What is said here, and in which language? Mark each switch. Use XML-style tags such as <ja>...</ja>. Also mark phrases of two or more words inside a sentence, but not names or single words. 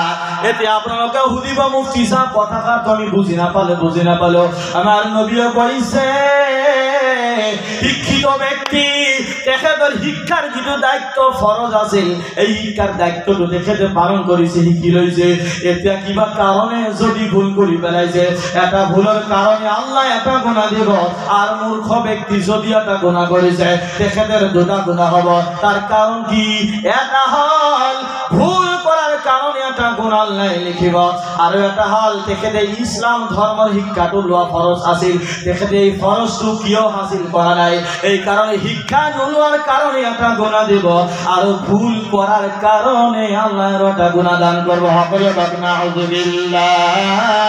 <as>এতিয়া আপোনালোকে সুধিব মুফতি সাহেব কথাষাৰ আমি বুজি নাপালো আমাৰ নবীয়ে কৈছে শিক্ষিত ব্যক্তি তেখেতৰ শিক্ষাৰ যিটো দায়িত্ব ফৰজ আছিল এই শিক্ষাৰ দায়িত্বটো তেখেতে পালন কৰিছে শিকি লৈছে এতিয়া কিবা কাৰণে যদি ভুল কৰি পেলাইছে এটা ভুলৰ কাৰণে আল্লাহ এটা গুনাহ দিব আর মূর্খ ব্যক্তি যদি এটা গুনাহ কৰিছে তেখেতের দুটা গুনাহ হ'ব। তার কারণ কি এটা হল ভুল করার কারণে এটা গুনাহ আল্লাহ লিখিব আর এটা হল তেখেতে ইসলাম ধর্মের শিক্ষাটো লোৱা ফরজ আছিল তেখেতে এই ফরজটো কিয় হাসিল কৰা নাই এই কারণে শিক্ষা নোলোৱাৰ কারণে এটা গুনাহ দিব আর ভুল করার কারণে আল্লাহ এটা গুনাহ দান করব।</as> <bn>সকলে বলেন নাউযুবিল্লাহ।</bn>